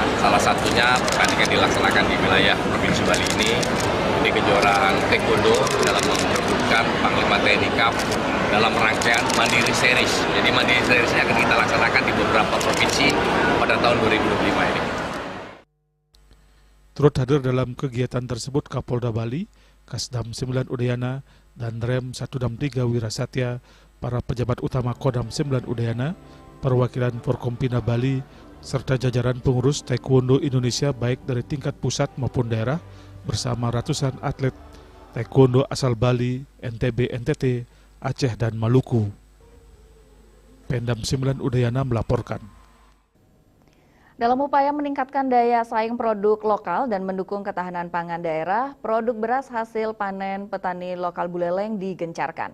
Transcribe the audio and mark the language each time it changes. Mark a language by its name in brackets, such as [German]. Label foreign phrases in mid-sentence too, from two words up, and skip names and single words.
[Indonesian] Salah satunya pertandingan dilaksanakan di wilayah Provinsi Bali ini kejuaraan Taekwondo dalam memperebutkan Panglima TNI Cup dalam rangkaian Mandiri Series. Jadi Mandiri Series ini akan kita laksanakan di beberapa provinsi pada tahun 2025 ini. Turut hadir dalam kegiatan tersebut Kapolda Bali, Kasdam 9 Udayana, dan Rem 1 Dam 3 Wirasatya, para pejabat utama Kodam 9 Udayana, perwakilan Forkompina Bali, serta jajaran pengurus Taekwondo Indonesia baik dari tingkat pusat maupun daerah, bersama ratusan atlet Taekwondo asal Bali, NTB, NTT, Aceh, dan Maluku. Pemdam 9 Udayana melaporkan. Dalam upaya meningkatkan daya saing produk lokal dan mendukung ketahanan pangan daerah, produk beras hasil panen petani lokal Buleleng digencarkan.